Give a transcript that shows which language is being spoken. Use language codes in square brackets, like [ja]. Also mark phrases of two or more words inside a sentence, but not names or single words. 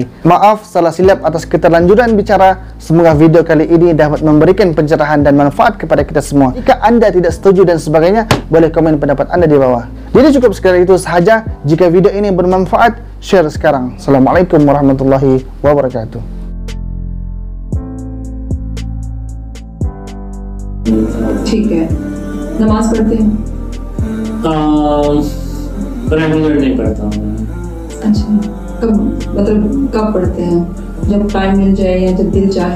[ms] Maaf salah silap atas keterlanjuran bicara. Semoga video kali ini dapat memberikan pencerahan dan manfaat kepada kita semua. Jika anda tidak setuju dan sebagainya, boleh komen pendapat anda di bawah. Jadi cukup sekadar itu sahaja. Jika video ini bermanfaat, share sekarang. [ar] السلام عليكم ورحمة الله وبركاته. [hi] ठीक है, नमाज पढ़ते हैं? रेगुलर नहीं पढ़ता हूँ। अच्छा, कब मतलब कब पढ़ते हैं? जब टाइम मिल जाए या जब दिल चाहे?